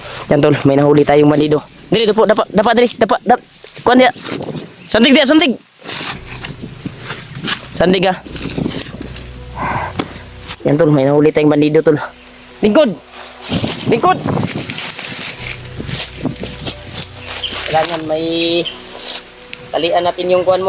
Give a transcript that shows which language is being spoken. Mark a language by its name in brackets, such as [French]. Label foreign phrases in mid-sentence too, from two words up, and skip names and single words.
[Filipino] Yan tol, may nahuli tayong bandido. [Cebuano] Dili po, dapat dili, dapat. Kuan dia. Sandig dia, sandig. Sandig ah. [Filipino] Yan tol, may nahuli tayong bandido tol. [Cebuano] Lingkod. Lingkod. [Filipino] Kailangan may talian natin yung kuan mo.